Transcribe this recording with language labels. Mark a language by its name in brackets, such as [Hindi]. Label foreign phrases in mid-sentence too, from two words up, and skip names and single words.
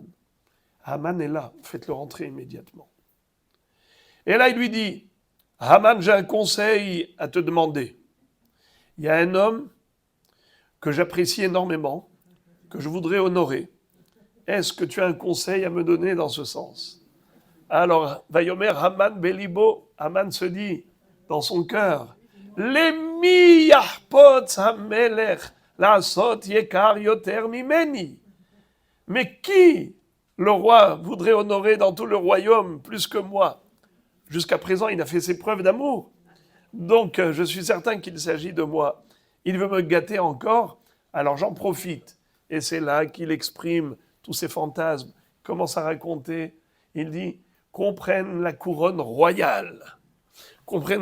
[French] Haman est là, faites-le rentrer immédiatement. Et là, il lui dit, Haman, j'ai un conseil à te demander. Il y a un homme que j'apprécie énormément, que je voudrais honorer. Est-ce que tu as un conseil à me donner dans ce sens? Alors, [Hebrew] ויאמר המן בליבו, [French] Haman se dit dans son cœur, [Hebrew] למי יחפוץ המלך לעשות יקר יותר ממני. [French] Mais qui le roi voudrait honorer dans tout le royaume plus que moi? Jusqu'à présent, il a fait ses preuves d'amour. Donc, je suis certain qu'il s'agit de moi. Il veut me gâter encore, alors j'en profite. Et c'est là qu'il exprime tous ses fantasmes commence à raconter, il dit qu'on prenne la couronne royale, qu'on prenne